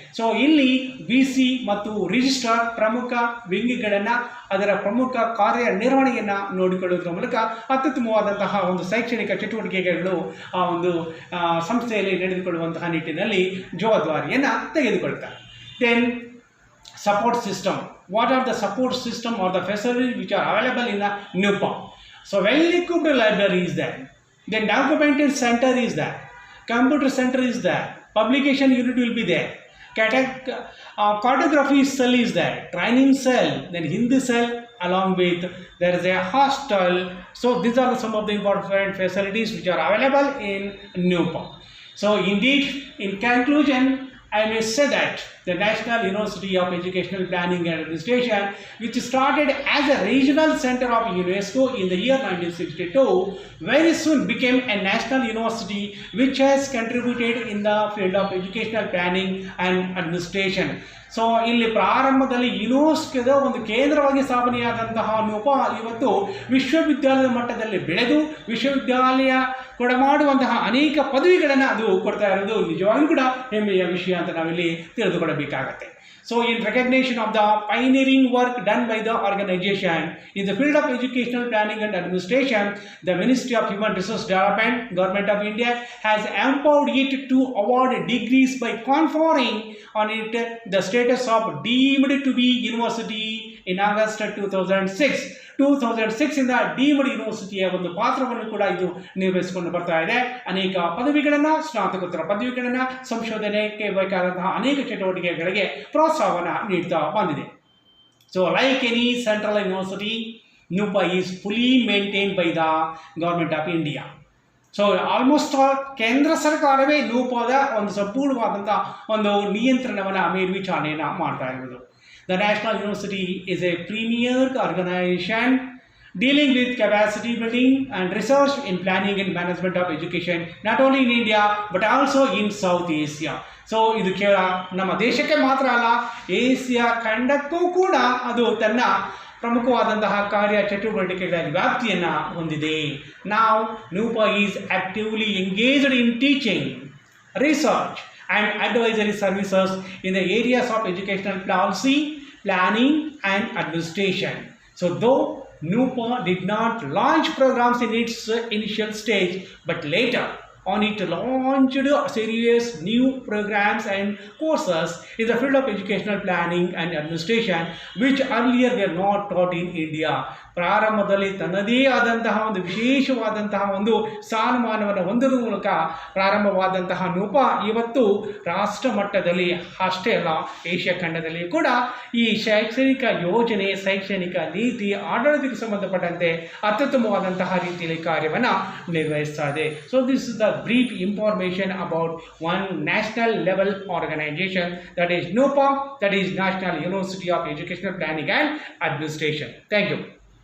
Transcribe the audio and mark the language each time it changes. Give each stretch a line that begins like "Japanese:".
Kannada: So ಇಲ್ಲಿ VC ಮತ್ತು registrar ಪ್ರಮುಖ ವಿಂಗಿಗಳನ್ನು, ಅದರ ಪ್ರಮುಖ ಕಾರ್ಯನಿರ್ವಹಣೆಯನ್ನು ನೋಡಿಕೊಳ್ಳುವುದರ ಮೂಲಕ ಅತ್ಯುತ್ತಮವಾದಂತಹ ಒಂದು ಶೈಕ್ಷಣಿಕ ಚಟುವಟಿಕೆಗಳು ಆ ಒಂದು ಸಂಸ್ಥೆಯಲ್ಲಿ ನಡೆದುಕೊಳ್ಳುವಂತಹ ನಿಟ್ಟಿನಲ್ಲಿ ಜವಾಬ್ದಾರಿಯನ್ನು ತೆಗೆದುಕೊಳ್ತಾರೆ.
English: Then support system. what are the support system or the facilities which are available in the Nuepa. So well-equipped library is there. Then documentation center is there. Computer center is there. Publication unit will be there. Cartography cell is there. Training cell. Then Hindi cell along with there is a hostel. So these are some of the important facilities which are available in Nuepa. So indeed, in conclusion, I may say that the National University of Educational Planning and Administration, which started as a regional center of UNESCO in the year 1962, very soon became a national university which has contributed in the field of educational planning and administration.
Kannada: So ಇಲ್ಲಿ ಪ್ರಾರಂಭದಲ್ಲಿ ಯುನೆಸ್ಕೋದ ಒಂದು ಕೇಂದ್ರವಾಗಿ ಸ್ಥಾಪನೆಯಾದಂತಹ ನ್ಯೂಪಾ ಇವತ್ತು ವಿಶ್ವವಿದ್ಯಾಲಯದ ಮಟ್ಟದಲ್ಲಿ ಬೆಳೆದು ವಿಶ್ವವಿದ್ಯಾಲಯ ಕೊಡಮಾಡುವಂತಹ ಅನೇಕ ಪದವಿಗಳನ್ನು ಅದು ಕೊಡ್ತಾ ಇರೋದು ನಿಜವಾಗಿಯೂ ಕೂಡ ಹೆಮ್ಮೆಯ ವಿಷಯ ಅಂತ ನಾವಿಲ್ಲಿ ತಿಳಿದುಕೊಳ್ಳಬೇಕಾಗತ್ತೆ.
English: So in recognition of the pioneering work done by the organization in the field of educational planning and administration, the Ministry of Human Resource Development, Government of India has empowered it to award degrees by conferring on it the status of deemed to be university in August 2006.
Kannada: 2006 ಇಂದ deemed ಯೂನಿವರ್ಸಿಟಿಯ ಒಂದು ಪಾತ್ರವನ್ನು ಕೂಡ ಇದು ನಿರ್ವಹಿಸಿಕೊಂಡು ಬರ್ತಾ ಇದೆ. ಅನೇಕ ಪದವಿಗಳನ್ನು, ಸ್ನಾತಕೋತ್ತರ ಪದವಿಗಳನ್ನು, ಸಂಶೋಧನೆಗೆ ಬೇಕಾದಂತಹ ಅನೇಕ ಚಟುವಟಿಕೆಗಳಿಗೆ ಪ್ರೋತ್ಸಾಹವನ್ನು ನೀಡ್ತಾ ಬಂದಿದೆ.
English: So like any central university, Nuepa is fully maintained by the Government of India.
Kannada: So almost ಕೇಂದ್ರ ಸರ್ಕಾರವೇ Nuepaದ ಒಂದು ಸಂಪೂರ್ಣವಾದಂಥ ಒಂದು ನಿಯಂತ್ರಣವನ್ನು ಮೇಲ್ವಿಚಾರಣೆಯನ್ನು ಮಾಡ್ತಾ ಇರೋದು.
English: The National University is a premier organization dealing with capacity building and research in planning and management of education, not only in India but also in South Asia.
Kannada: So ಇದು ಕೇವಲ ನಮ್ಮ ದೇಶಕ್ಕೆ ಮಾತ್ರ ಅಲ್ಲ, ಏಷ್ಯಾ ಖಂಡಕ್ಕೂ ಕೂಡ ಅದು ತನ್ನ ಪ್ರಮುಖವಾದಂತಹ ಕಾರ್ಯ ಚಟುವಟಿಕೆಗಳ ವ್ಯಾಪ್ತಿಯನ್ನು ಹೊಂದಿದೆ.
English: Now Nuepa is actively engaged in teaching, research and advisory services in the areas of educational policy, planning and administration. So though Nuepa did not launch programs in its initial stage, but later on it launched a series new programs and courses in the field of educational planning and administration which earlier were not taught in India.
Kannada: ಪ್ರಾರಂಭದಲ್ಲಿ ತನ್ನದೇ ಆದಂತಹ ಒಂದು ವಿಶೇಷವಾದಂತಹ ಒಂದು ಸ್ಥಾನಮಾನವನ್ನು ಹೊಂದುವ ಮೂಲಕ ಪ್ರಾರಂಭವಾದಂತಹ Nuepa ಇವತ್ತು ರಾಷ್ಟ್ರ ಮಟ್ಟದಲ್ಲಿ ಅಷ್ಟೇ ಅಲ್ಲ, ಏಷ್ಯಾ ಖಂಡದಲ್ಲಿ ಕೂಡ ಈ ಶೈಕ್ಷಣಿಕ ಯೋಜನೆ, ಶೈಕ್ಷಣಿಕ ನೀತಿ, ಆಡಳಿತಕ್ಕೆ ಸಂಬಂಧಪಟ್ಟಂತೆ ಅತ್ಯುತ್ತಮವಾದಂತಹ ರೀತಿಯಲ್ಲಿ ಕಾರ್ಯವನ್ನು ನಿರ್ವಹಿಸ್ತಾ ಇದೆ.
English: So this is the brief information about one national level organization, that is Nuepa, that is National University of Educational Planning and Administration. Thank you.